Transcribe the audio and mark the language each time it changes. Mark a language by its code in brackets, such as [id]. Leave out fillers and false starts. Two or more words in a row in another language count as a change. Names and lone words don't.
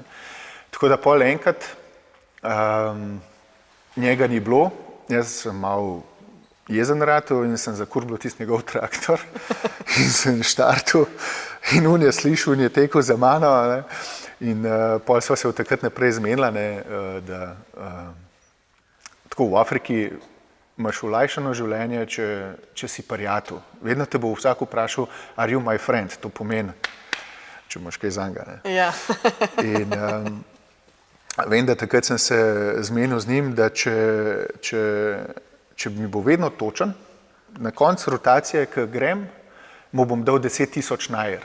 [sl] Tako da pol enkrat njega ni bilo, jaz sem mal jezen ratel in sem zakurbil tisti njegov traktor in sem štartil in on je slišal in je tekel za mano, ne? In pol sva se od takrat naprej zmenila, ne, da tako v Afriki imaš olajšano življenje, če si prijatelj. Vedno te bo vsak vprašal, [en] are you my friend? [sl] To pomeni, če imaš kaj zanga. Ne? Ja. In vem, da takrat sem se zmenil z njim, da če mi bo vedno točen, na koncu rotacije, ko grem, mu bom dal 10.000 najer.